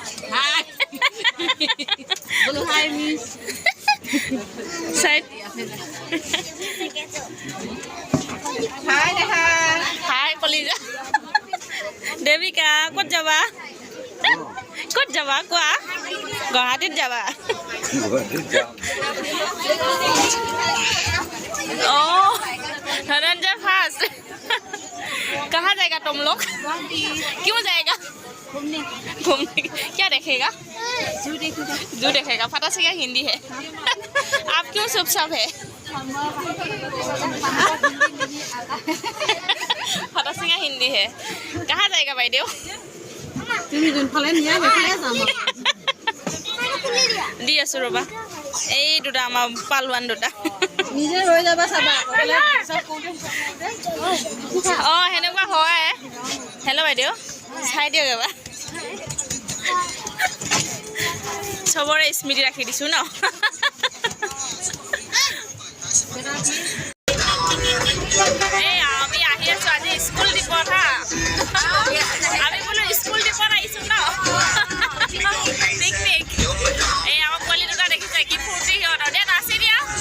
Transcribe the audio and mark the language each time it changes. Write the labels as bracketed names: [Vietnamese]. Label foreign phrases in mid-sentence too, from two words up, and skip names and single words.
[Assamese] হাই মিছ হাই কলিজা দেৱিকা ক'ত যাবা কোৱা গুৱাহাটীত যাবা [Hindi] धनंजय फास्ट कहाँ जाएगा तुम लोग क्यों जाएगा घूमने क्या देखेगा जू देखेगा पता चलेगा हिंदी है आप क्यों चुपचाप है पता चलेगा हिंदी है कहाँ जाएगा [Assamese] বাইদেউ দি আছো ৰবা এই দুটা আমাৰ পালৱান দুটা নিজে ৰৈ যাবা চাবা অঁ সেনেকুৱা হয় হেল্ল' বাইদেউ চাই দিয়ক এবাৰ চবৰে স্মৃতি ৰাখি দিছোঁ ন এই আমি আহি আছোঁ আজি স্কুল ট্ৰিপত হা আমি বোলো স্কুল ট্ৰিপত আহিছোঁ ন পিকনিক এই আমাৰ পোৱালি দুটা দেখিছে কি ফূৰ্তি সিহঁতৰ দে নাচি দিয়া